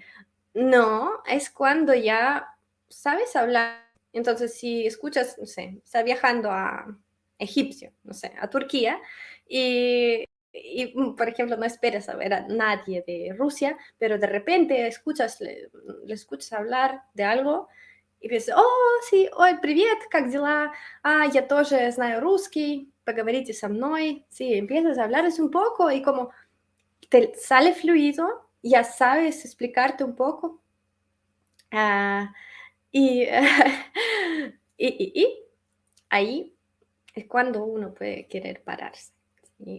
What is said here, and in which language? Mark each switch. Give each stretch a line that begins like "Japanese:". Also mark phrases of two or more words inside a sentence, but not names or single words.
Spanish: No, es cuando ya sabes hablar. Entonces, si escuchas, no sé, estás viajando a egipcio, no sé, a Turquía, por ejemplo, no esperas a ver a nadie de Rusia, pero de repente le escuchas hablar de algo
Russian: и пишешь: "О,
Spanish: sí,
Russian: ой, привет, как дела? Я тоже знаю русский, поговорите со мной".
Spanish: Sí, empiezas a hablarles un poco y como te sale fluido, ya sabes explicarte un poco. Ah, y, y ahí es cuando uno puede querer pararse, ¿sí?